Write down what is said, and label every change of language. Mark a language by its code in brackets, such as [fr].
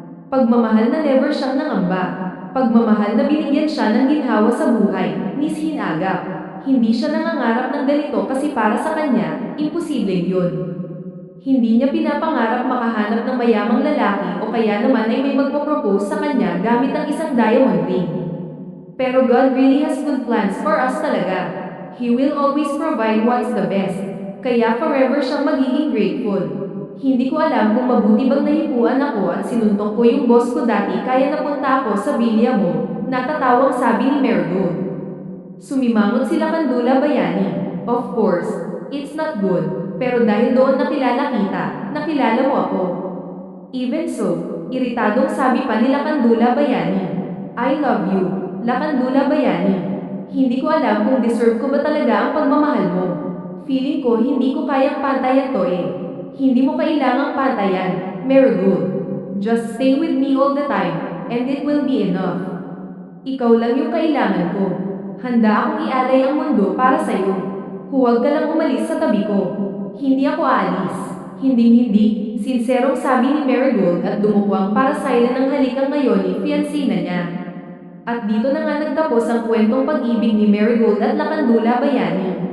[tl] Pagmamahal na never siyang nangamba. Pagmamahal na binigyan siya ng ginhawa sa buhay, nishinagap. Hindi siya nangangarap ng ganito kasi para sa kanya, imposibleng yun. Hindi niya pinapangarap makahanap ng mayamang lalaki o kaya naman ay may magpo-propose sa kanya gamit ang isang diamond ring. [en] Pero God really has good plans for us talaga. He will always provide what's the best. [tl] Kaya forever siyang magiging grateful. Hindi ko alam kung mabuti bang nahipuan ako at sinuntok ko yung boss ko dati kaya napunta ako sa bilya mo, natatawang sabi ni Marigold. Sumimangot sila Kandula Bayani. [en] Of course, it's not good, [tl] pero dahil doon nakilala kita, nakilala mo ako. [en] Even so, [tl] iritadong sabi pa nila [en] Kandula Bayani. I love you, Lakandula Bayani. [tl] Hindi ko alam kung deserve ko ba talaga ang pagmamahal mo. Feeling ko hindi ko kayang pantayan to eh. Hindi mo kailangang pantayan, Marigold. [en] Just stay with me all the time, and it will be enough. [tl] Ikaw lang yung kailangan ko. Handa akong ialay ang mundo para sa'yo. Huwag ka lang umalis sa tabi ko. Hindi ako aalis. Hinding-hindi, sinserong sabi ni Marigold at dumukwang para silent ang halikan ngayon ni fiancé na niya. At dito na nga nagtapos ang kwentong pag-ibig ni Marigold at Lakandula Bayani.